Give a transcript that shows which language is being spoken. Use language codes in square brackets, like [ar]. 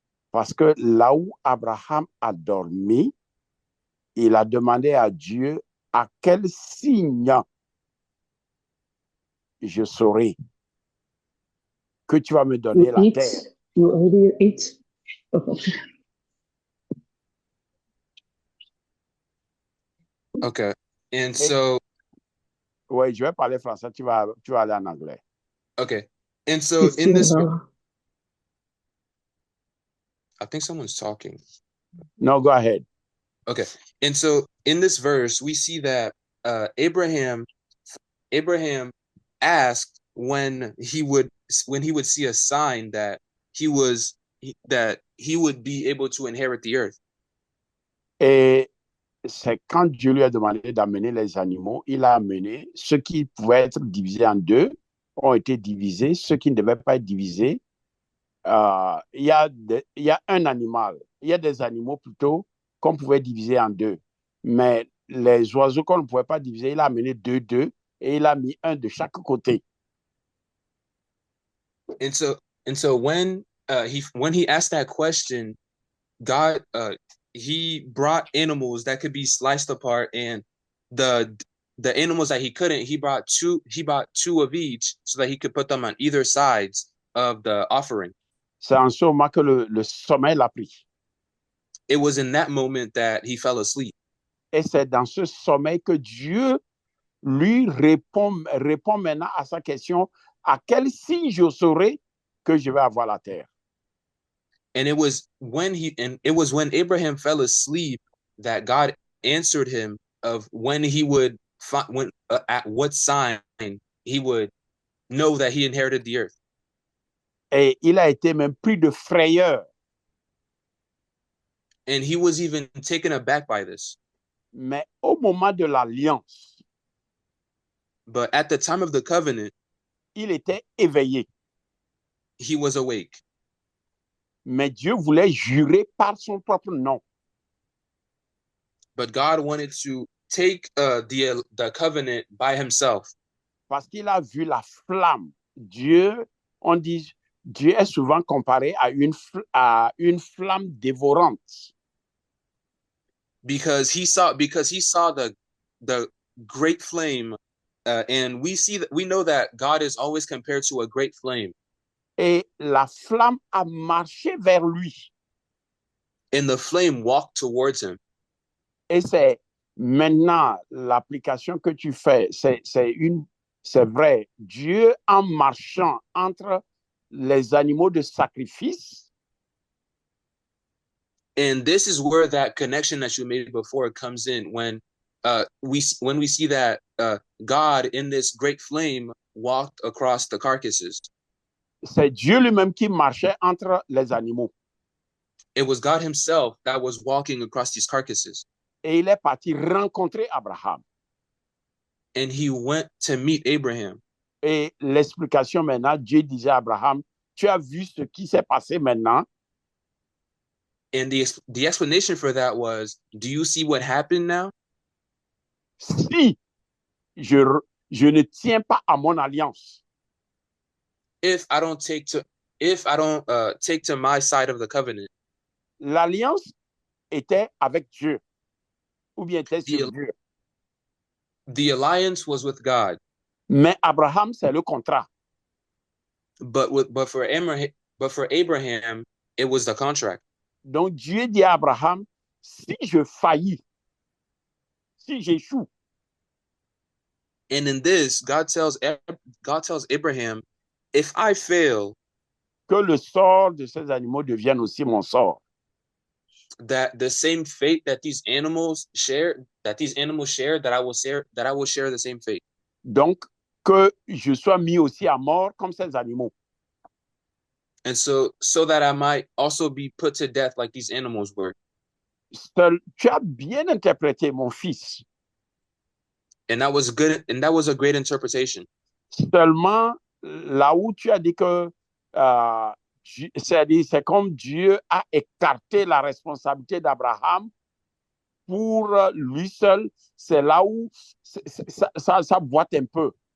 [fr] Parce que là où Abraham a dormi, il a demandé à Dieu à quel signe je saurai que tu vas me donner la terre. [en] You already ate? Okay. Okay. And so, [fr] Oui, je vais parler français, tu vas aller en anglais. [en] okay. And so in this, I think someone's talking. No, go ahead. Okay. And so in this verse, we see that Abraham asked when he would see a sign that he would be able to inherit the earth. [fr] Et c'est quand Dieu lui a demandé d'amener les animaux, il a amené ceux qui pouvaient être divisés en deux, ont été divisés, ceux qui ne devaient pas être divisés. Il y a un animal, il y a des animaux plutôt qu'on pouvait diviser en deux. Mais les oiseaux qu'on ne pouvait pas diviser, il a amené deux et il a mis un de chaque côté. [en] And so when he asked that question, God he brought animals that could be sliced apart, and the animals that he couldn't, he brought two of each so that he could put them on either sides of the offering. [fr] C'est en ce moment que le sommeil l'a pris. [en] It was in that moment that he fell asleep. [fr] Et c'est dans ce sommeil que Dieu lui répond maintenant à sa question, à quel signe je saurai que je vais avoir la terre? [en] And it was when Abraham fell asleep that God answered him of when he would at what sign he would know that he inherited the earth. [fr] Et il a été même pris de frayeur. [en] And he was even taken aback by this. [fr] Mais au moment de l'alliance, [en] but at the time of the covenant, [fr] il était éveillé. [en] He was awake. [fr] Mais Dieu voulait jurer par son propre nom. [en] But God wanted to take the covenant by himself. [fr] Parce qu'il a vu la flamme. Dieu, on dit, Dieu est souvent comparé à une flamme dévorante. [en] Because he saw the great flame, and we know that God is always compared to a great flame. [fr] Et la flamme a marché vers lui. [en] And the flame walked towards him. [fr] Et c'est maintenant l'application que tu fais, c'est vrai. Dieu, en marchant entre les animaux de sacrifice. [en] And this is where that connection that you made before comes in, when we see that God in this great flame walked across the carcasses. [fr] C'est Dieu lui-même qui marchait entre les animaux. [en] It was God himself that was walking across these carcasses. [fr] Et il est parti rencontrer Abraham. [en] And he went to meet Abraham. [fr] Et l'explication maintenant, Dieu disait à Abraham, tu as vu ce qui s'est passé maintenant? [en] And the explanation for that was, do you see what happened now? [fr] Si je ne tiens pas à mon alliance, [en] If I don't take to my side of the covenant, [fr] l'alliance était avec Dieu, ou bien était sur Dieu. [en] The alliance was with God. [fr] Mais Abraham, c'est le contrat. [en] But for Abraham, it was the contract. [fr] Donc Dieu dit à Abraham, si je faillis, si j'échoue, [en] and in this, God tells Abraham, if I fail, [fr] que le sort de ces animaux devienne aussi mon sort. [en] That the same fate that these animals share, that I will share the same fate. [fr] Donc que je sois mis aussi à mort comme ces animaux. [en] And so that I might also be put to death like these animals were. [fr] Tu as bien interprété, mon fils. [en] And that was good, and that was a great interpretation. [fr] Seulement, là où tu as dit que c'est comme Dieu a écarté la responsabilité d'Abraham pour lui seul, c'est là où ça boite un peu.